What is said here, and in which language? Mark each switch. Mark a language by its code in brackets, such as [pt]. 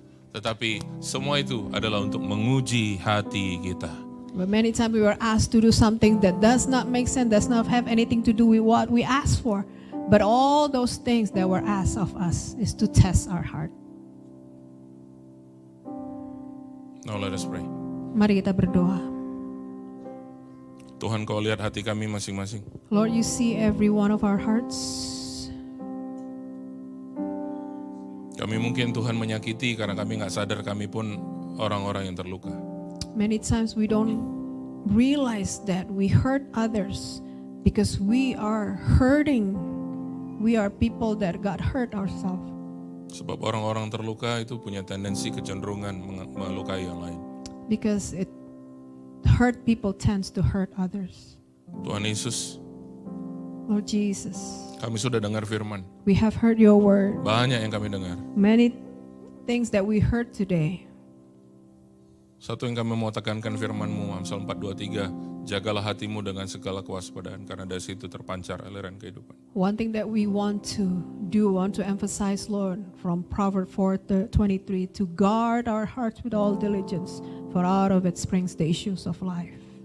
[id] Tetapi semua itu adalah untuk menguji hati kita. [en] But many times we were asked to do something that does not make sense, does not have anything to do with what we asked for. But all those things that were asked of us is to test our heart. Now let us pray. [id] Mari kita berdoa. Tuhan, kau lihat hati kami masing-masing. [en] Lord, you see every one of our hearts. [id] Kami mungkin Tuhan menyakiti karena kami nggak sadar kami pun orang-orang yang terluka. [en] Many times we don't realize that we hurt others because we are hurting. We are people that got hurt ourselves. [id] Sebab orang-orang terluka itu punya tendensi kecenderungan melukai yang lain. [en] Because hurt people tends to hurt others. [id] Tuhan Yesus, [en] Lord Jesus, [id] kami sudah dengar firman. [en] we have heard your word. [id] Banyak yang kami dengar. [en] Many things that we heard today. [id] Satu yang kami mau tekankan firman-Mu, Amsal 4:23, jagalah hatimu dengan segala kewaspadaan, karena dari situ terpancar aliran kehidupan. [en] One thing that we want to emphasize, Lord, from Proverbs 4:23, to guard our hearts with all diligence, for out of it springs the issues of life.